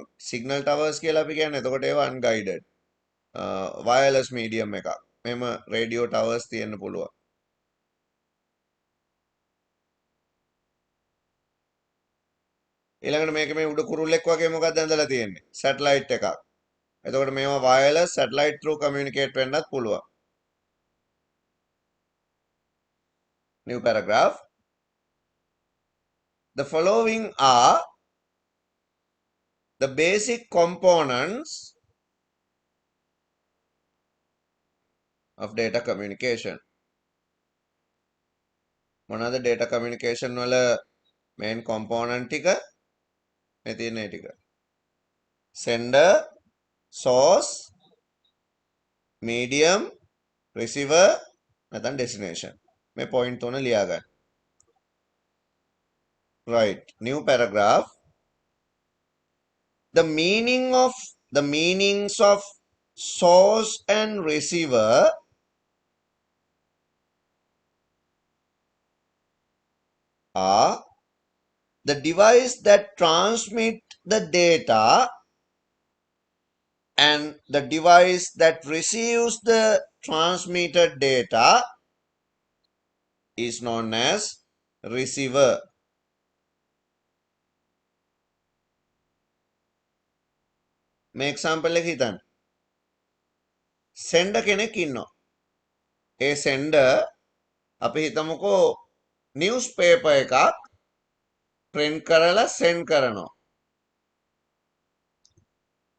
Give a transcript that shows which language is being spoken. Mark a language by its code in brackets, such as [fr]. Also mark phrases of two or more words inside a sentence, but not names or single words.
[en] signal towers [si] කියලා අපි කියන්නේ. එතකොට ඒවා unguided. [en] wireless medium [si] එකක්. මෙහෙම [en] radio towers [si] තියෙන්න පුළුවන්. ඊළඟට මේක මේ උඩ කුරුල්ලෙක් වගේ මොකක්ද ඇඳලා තියෙන්නේ? satellite එකක්. එතකොට මේවා [en] wireless satellite through communicate [si] වෙන්නත් පුළුවන්. [en] New paragraph. The following are the basic components of data communication. [si] මොනවාද [en] data communication [si] වල [en] main component [si] ටික? මේ තියෙන ඒ ටික. [en] Sender, source, medium, receiver, [si] නැත්නම් destination. මේ point තුන ලියා ගන්න. [en] Right. New paragraph. The meanings of source and receiver are the device that transmit the data and the device that receives the transmitted data is known as receiver. [si] මේ example එක හිතන්න. sender කෙනෙක් ඉන්නවා. ඒ sender අපි හිතමුකෝ newspaper එකක් print කරලා send කරනවා.